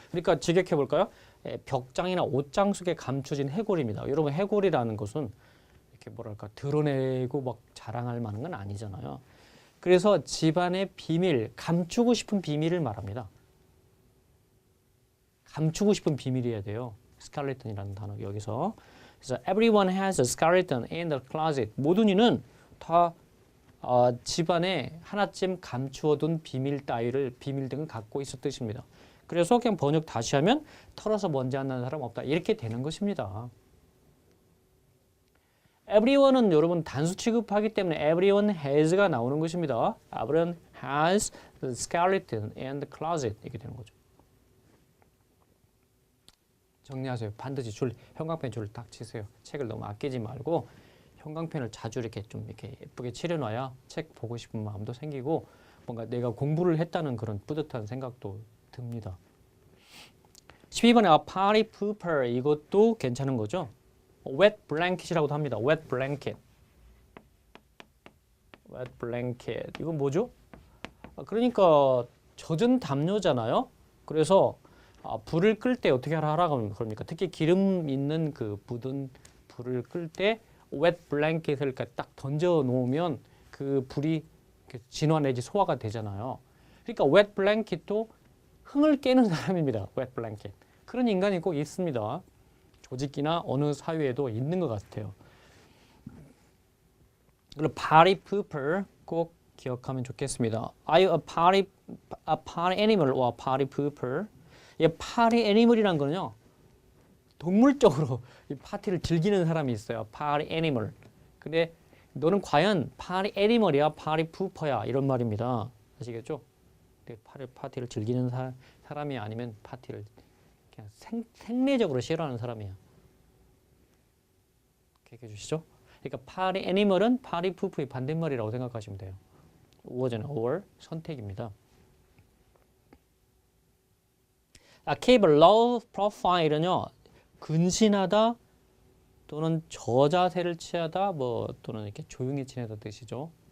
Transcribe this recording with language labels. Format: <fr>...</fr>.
<ko>그러니까 직역해 볼까요? 벽장이나 옷장 속에 감춰진 해골입니다. 여러분 해골이라는 것은 이렇게 뭐랄까 드러내고 막 자랑할 만한 건 아니잖아요. 그래서 집안의 비밀, 감추고 싶은 비밀을 말합니다. 감추고 싶은 비밀이어야 돼요. skeleton이라는 단어 여기서.</ko> <en>그래서 everyone has a skeleton in the closet.</en> <ko>모든 이는 다 집안에 하나쯤 감추어둔 비밀 등을 갖고 있을 뜻입니다. 그래서 그냥 번역 다시 하면 털어서 먼지 안 나는 사람 없다. 이렇게 되는 것입니다. everyone은 여러분 단수 취급하기 때문에</ko> <en>everyone has</en> <ko>가 나오는 것입니다.</ko> <en>everyone has the skeleton in the closet</en> <ko>이렇게 되는 거죠. 정리하세요. 반드시 형광펜 줄을 딱 치세요. 책을 너무 아끼지 말고 형광펜을 자주 이렇게 좀 이렇게 예쁘게 칠해놔야 책 보고 싶은 마음도 생기고 뭔가 내가 공부를 했다는 그런 뿌듯한 생각도 듭니다. 12번에 a party pooper 이것도 괜찮은 거죠. wet blanket이라고도 합니다.</ko> <en>wet blanket. wet blanket.</en> <ko>이건 뭐죠? 그러니까 젖은 담요잖아요. 그래서 불을 끌 때 어떻게 하라고 그럽니까? 특히 기름 있는 그 묻은 불을 끌 때 wet blanket을 딱 던져 놓으면 그 불이 진화 내지 소화가 되잖아요. 그러니까 wet blanket도 흥을 깨는 사람입니다.</ko> <en>wet blanket.</en> <ko>그런 인간이 꼭 있습니다. 조직이나 어느 사회에도 있는 것 같아요. 그리고 party pooper 꼭 기억하면 좋겠습니다.</ko> <en>Are you a party animal or a party pooper?</en> <ko>이 party animal이란 거는요. 동물적으로 이 파티를 즐기는 사람이 있어요. party animal. 근데 너는 과연 party animal이야, party pooper야 이런 말입니다. 아시겠죠? 파티를 즐기는 사람이 아니면 파티를 그냥 생리적으로 싫어하는 사람이야. 기억해 주시죠? 그러니까 party animal은 party pooper의 반대말이라고 생각하시면 돼요. was는 or 선택입니다.</ko> <en>keep a low profile</en> <ko>은요. 근신하다 또는 저자세를 취하다 뭐 또는 이렇게 조용히 지내다 뜻이죠.</ko>